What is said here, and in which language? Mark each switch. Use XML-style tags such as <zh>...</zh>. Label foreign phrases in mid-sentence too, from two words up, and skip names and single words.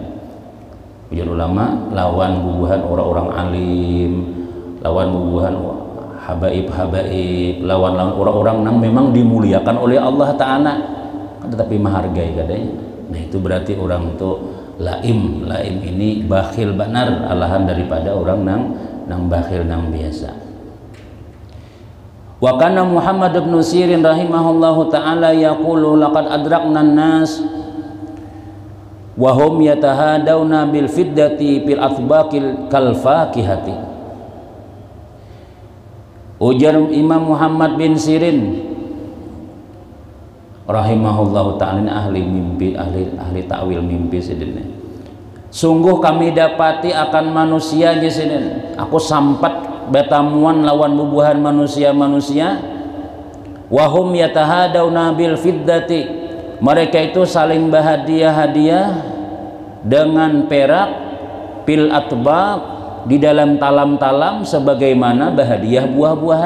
<bjn>Ujar ulama, lawan bubuhan orang-orang alim, lawan bubuhan habaib, lawan orang-orang yang memang dimuliakan oleh Allah Ta'ala, tetapi menghargai kadanya. Nah itu berarti orang itu laim ini bakhil benar, alahan daripada orang nang bakhil nang biasa.</bjn> <ar>وكان محمد بن سيرين رحمه الله تعالى يقول لقد أدركنا الناس وهم يتهادون بالفضة بالأطباق كالفاكهة.</ar> <bjn>Ujar Imam Muhammad bin Sirin</bjn> <ar>رحمه الله تعالى,</ar> <bjn>ahli mimpi, ahli ta'wil mimpi sidin. Sungguh kami dapati akan manusia sidin, aku sampat betamuan lawan bubuhan manusia</bjn> <ar>وهم يتهادون بالفضة,</ar> <bjn>mereka itu saling berhadiah-hadiah dengan perak,</bjn> <ar>في الأطباق,</ar> <bjn>di dalam talam-talam, sebagaimana berhadiah buah-buahan.</bjn>